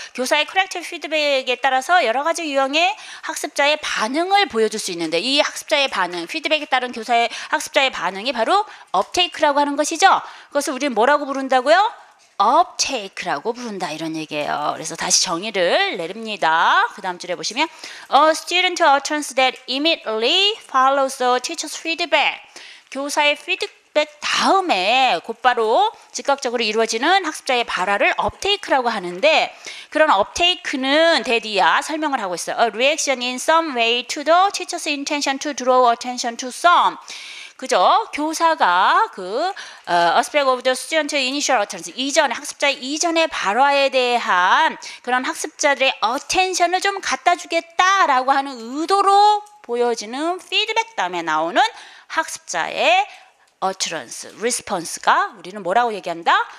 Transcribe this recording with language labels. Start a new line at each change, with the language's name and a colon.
Korean: 교사의 corrective 피드백에 따라서 여러 가지 유형의 학습자의 반응을 보여줄 수 있는데 이 학습자의 반응, 피드백에 따른 교사의 학습자의 반응이 바로 uptake라고 하는 것이죠. 그것을 우리는 뭐라고 부른다고요? uptake라고 부른다 이런 얘기예요. 그래서 다시 정의를 내립니다. 그 다음 줄에 보시면
English: A student utterance that immediately follows the teacher's feedback.
Korean: 교사의 피드백 다음에 곧바로 즉각적으로 이루어지는 학습자의 발화를 uptake라고 하는데 그런 uptake는 대디야 설명을 하고 있어요.
English: A reaction in some way to the teacher's intention to draw attention to some.
Korean: 그죠? 교사가 그
English: aspect of the student initial utterance
Korean: 이전에 학습자의 이전의 발화에 대한 그런 학습자들의 attention을 좀 갖다 주겠다라고 하는 의도로 보여지는 피드백 다음에 나오는 학습자의 utterance, response가 우리는 뭐라고 얘기한다?